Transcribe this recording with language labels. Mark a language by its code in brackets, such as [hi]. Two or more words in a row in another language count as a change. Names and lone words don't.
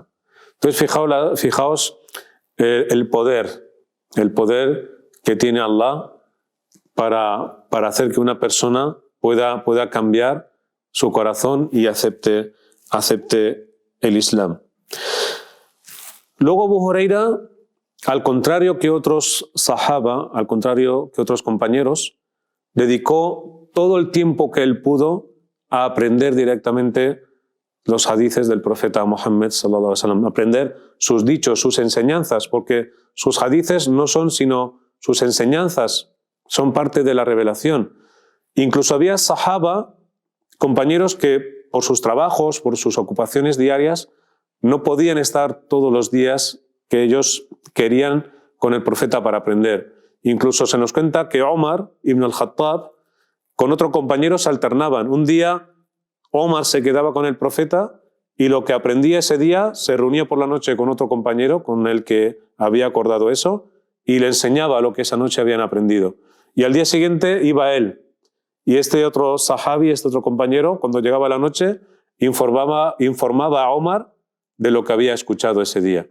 [es] Entonces fijaos el poder que tiene Allah para hacer que una persona pueda cambiar su corazón y acepte el Islam. Luego Abu Huraira, al contrario que otros sahaba, al contrario que otros compañeros, dedicó todo el tiempo que él pudo a aprender directamente los hadices del profeta Muhammad [ar] صلى الله عليه وسلم, [es] aprender sus dichos, sus enseñanzas, porque sus hadices no son sino sus enseñanzas, son parte de la revelación. Incluso había sahaba, compañeros que por sus trabajos, por sus ocupaciones diarias, no podían estar todos los días que ellos querían con el profeta para aprender. Incluso se nos cuenta que Omar ibn al-Khattab con otro compañero se alternaban. Un día Omar se quedaba con el profeta y lo que aprendía ese día se reunía por la noche con otro compañero con el que había acordado eso y le enseñaba lo que esa noche habían aprendido. Y al día siguiente iba él. Y este otro sahabi, este otro compañero, cuando llegaba la noche, informaba a Omar de lo que había escuchado ese día.